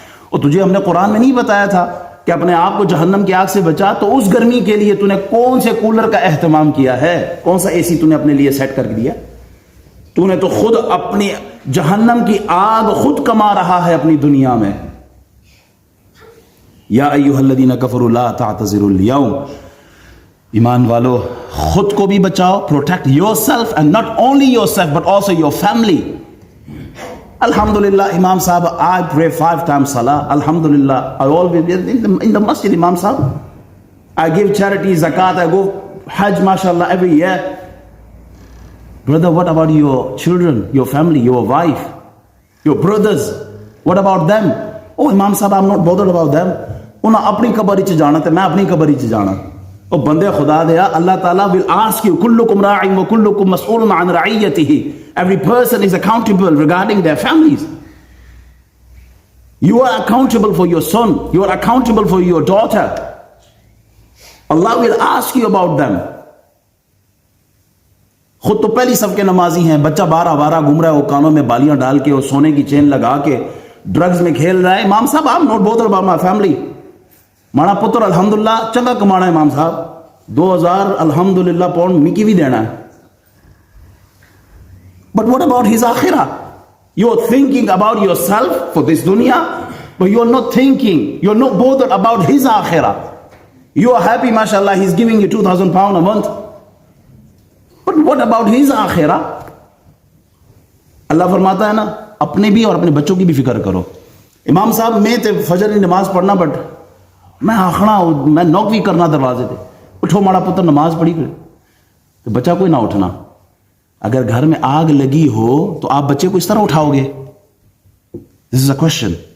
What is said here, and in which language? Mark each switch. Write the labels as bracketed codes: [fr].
[ur] اور تجھے ہم نے قرآن میں نہیں بتایا تھا کہ اپنے آپ کو جہنم کی آگ سے بچا, تو اس گرمی کے لیے تو نے کون سے کولر کا اہتمام کیا ہے, کون سا اے سی تو نے اپنے لیے سیٹ کر دیا. تو نے تو خود اپنی جہنم کی آگ خود کما رہا ہے اپنی دنیا میں. [ar] یا ایھا الذین کفروا لا تعتذروا اليوم. [ur] ایمان والو, خود کو بھی بچاؤ, [en] Protect yourself, and not only yourself but also your family. Alhamdulillah, Imam Sahib, I pray 5 times salah. Alhamdulillah, I always in the masjid, Imam Sahib. I give charity, zakat, I go Hajj, mashallah, every year. Brother, what about your children, your family, your wife, your brothers? What about them? Oh, Imam Sahib, I'm not bothered about them. [pa] انہاں اپنی قبر چ جانا تے میں اپنی قبر چ جانا. او بندے خدا دیا, [ar] اللہ تعالیٰ [en] will ask you, [ar] kullukum ra'in wa kullukum mas'ulun an ra'iyatihi. [en] Every person is accountable regarding their families. You are accountable for your son. You are accountable for your daughter. Allah will ask you about them. [ur] خود تو پہلی سب کے نمازی ہیں, بچہ بارہ بارہ گھوم رہا ہے, وہ کانوں میں بالیاں ڈال کے اور سونے کی چین لگا کے ڈرگز میں کھیل رہا ہے. [en] امام صاحب, I'm not bothered about my family. [pa] ماڑا پتر الحمدللہ چنگا کمانا ہے امام صاحب, 2000 الحمدللہ پاؤنڈ مکی بھی دینا ہے. [en] But what about his akhirah? You're thinking about yourself for this dunya, but you're not thinking, you're not bothered about his akhirah. You are happy, mashallah, he's giving you 2000 pounds a month. But what about his akhirah? [ur] اللہ فرماتا ہے نا, اپنے بھی اور اپنے بچوں کی بھی فکر کرو. [pa] امام صاحب, میں تے فجر کی نماز پڑھنا, بٹ میں آخنا, میں نوک بھی کرنا دروازے تے, اٹھو ماڑا پتر نماز پڑھی کرے, تو بچہ کوئی نہ اٹھنا. [ur] اگر گھر میں آگ لگی ہو تو آپ بچے کو اس طرح اٹھاؤ گے؟ [en] This is a question.